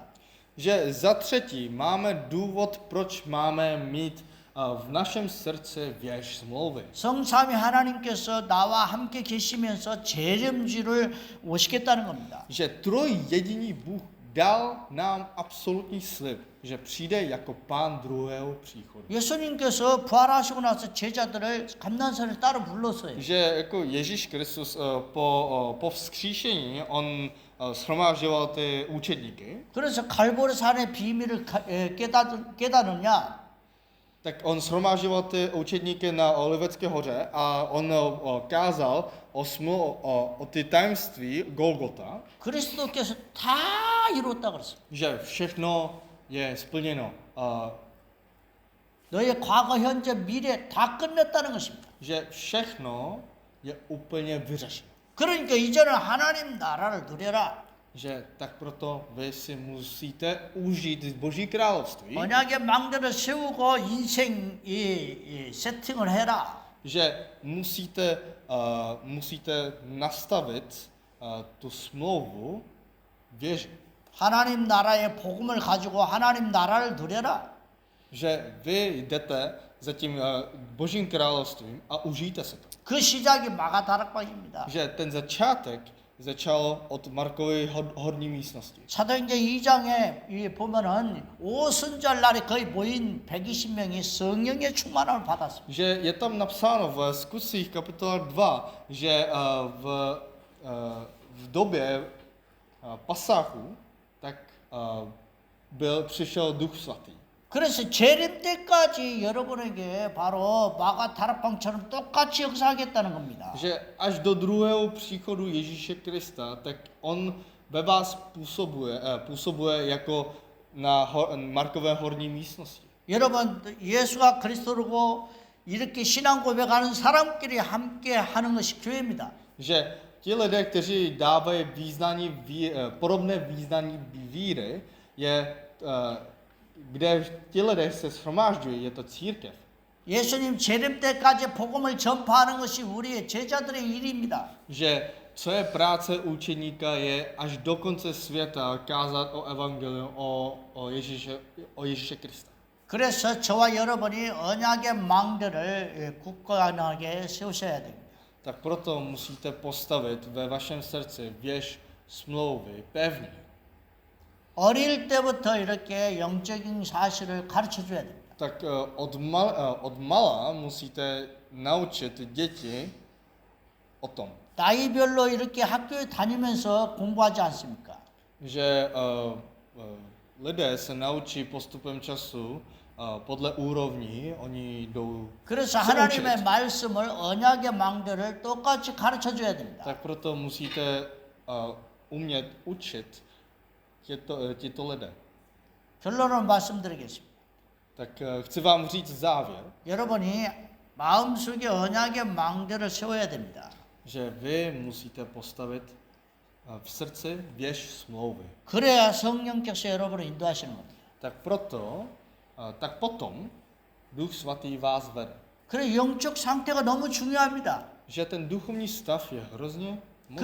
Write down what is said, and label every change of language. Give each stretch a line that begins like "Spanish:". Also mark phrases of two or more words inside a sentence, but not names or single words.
Czech: Že za třetí máme důvod, proč máme mít v našem srdci věž smlouvy.
Korean: 성삼위 하나님께서 나와 함께 계시면서 재림주를 오시겠다는 겁니다.
Czech: Že trojjediný Bůh dal nám absolutní slib, že přijde jako pán druhého příchodu.
Korean: 예수님께서 부활하시고 나서 제자들을 감난산을 따로 불렀어요.
Czech: Že jako Ježíš Kristus po vzkříšení, on shromážďoval ty učedníky,
Korean: 그래서 갈보리산의 비밀을 깨닫느냐?
Czech: tak on shromážďoval ty učedníky na Olivecké hoře a on kázal o ty tajemství Golgota,
Korean: 그리스도께서 다 이뤘다 그랬어요.
Czech: že všechno je splněno,
Korean: 너의 과거, 현재, 미래 다 끝냈다는 것입니다.
Czech: že všechno je úplně vyřešeno.
Korean: 그러니까 이제는 하나님 나라를 누려라.
Czech: Že tak proto vy si musíte užít Boží království,
Korean: 언약의 망대를 세우고 인생 세팅을 해라.
Czech: že musíte nastavit tu smlouvu věži.
Korean: 하나님 나라의 복음을 가지고 하나님 나라를 누려라.
Czech: Že vy jdete za tím Božím královstvím a užijte se to.
Korean: 그 시작이 마가 다락방입니다.
Czech: Že ten začátek začal od Markovy horní místnosti.
Korean: 사도행전 2장에 보면은 오순절 날에 거의 모인 120명이 성령의 충만함을 받았습니다.
Czech: Že je tam napsáno v Skutcích kapitola 2, že v době pasáku tak přišel Duch Svatý.
Korean: 그래서 재림 때까지 여러분에게 바로 마가 다락방처럼 똑같이 역사하겠다는 겁니다.
Czech: Že až do druhého příchodu Ježíše Krista, tak on ve vás působuje jako na Markové horní místnosti.
Korean: 여러분 예수가 그리스도고 이렇게 신앙 고백하는 사람끼리 함께 하는 것이 교회입니다.
Czech: Že ti lidé, kteří dávají podobné význání víry, kde ti lidé se shromážďují, je to církev.
Korean: 예수님 재림 때까지 복음을 전파하는 것이 우리의 제자들의 일입니다.
Czech: Že co je práce učeníka, je až do konce světa kázat o evangeliu, o Ježíše Krista.
Korean: 그래서 저와 여러분이 언약의 망대를 굳건하게 세우셔야 됩니다.
Czech: Tak proto musíte postavit ve vašem srdci věž smlouvy pevně.
Korean: 어릴 때부터 이렇게 영적인 사실을 가르쳐 줘야 됩니다.
Czech: Tak od mala musíte naučit děti o tom.
Korean: 나이별로 이렇게 학교에 다니면서 공부하지 않습니까?
Czech: Že lidé se naučí postupem času podle úrovní, oni jdou
Korean: 그래서
Czech: se
Korean: 하나님의
Czech: učit.
Korean: 말씀을 언약의 망대를 똑같이 가르쳐 줘야 됩니다.
Czech: Tak proto musíte umět učit tyto lidé.
Korean: 결론을 말씀드리겠습니다.
Czech: Tak chci vám říct závěr,
Korean: 여러분이 마음속에 언약의 망대를 세워야 됩니다.
Czech: že vy musíte postavit v srdci věž smlouvy.
Korean: 그래야 성령께서 여러분을 인도하시는 겁니다.
Czech: Tak potom Duch Svatý vás vede.
Korean: 그래 영적 상태가 너무 중요합니다.
Czech: Že ten duchovní stav je hrozně moc